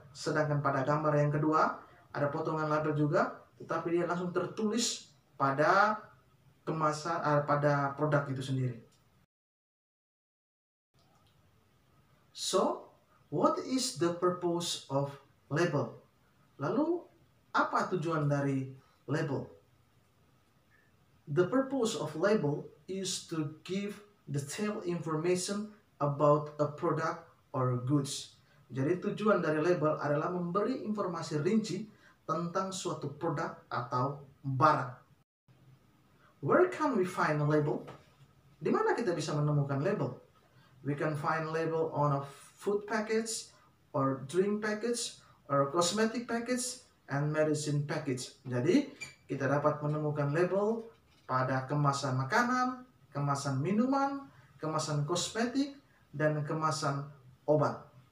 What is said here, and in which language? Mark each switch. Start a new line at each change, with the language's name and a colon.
Indonesian: Sedangkan pada gambar yang kedua ada potongan label juga, tetapi dia langsung tertulis pada kemasan pada produk itu sendiri.
English: So, what is the purpose of label?
Indonesian: Lalu, apa tujuan dari label?
English: The purpose of label is to give detailed information about a product or goods.
Indonesian: Jadi tujuan dari label adalah memberi informasi rinci tentang suatu produk atau barang.
English: Where can we find a label?
Indonesian: Di mana kita bisa menemukan label?
English: We can find label on a food package, or drink package, or cosmetic package, and medicine package.
Indonesian: Jadi kita dapat menemukan label pada kemasan makanan, kemasan minuman, kemasan kosmetik, dan kemasan obat.